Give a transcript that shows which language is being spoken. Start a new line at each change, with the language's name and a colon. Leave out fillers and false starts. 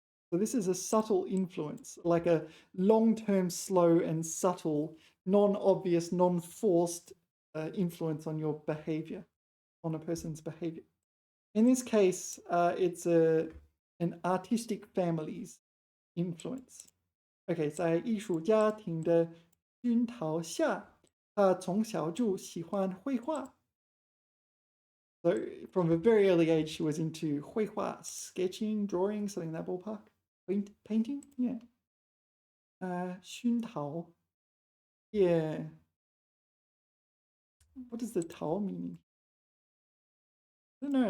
English: So this is a subtle influence, like a long-term, slow and subtle, non-obvious, non-forced influence on your behavior, on a person's behavior. In this case, it's an artistic family's influence.
Chinese: OK，在艺术家庭的熏陶下，他从小就喜欢绘画。
English: So from a very early age, she was into 绘画, sketching, drawing, something in that ballpark. Painting, yeah. 熏陶, yeah. What does the 陶 mean? I don't know.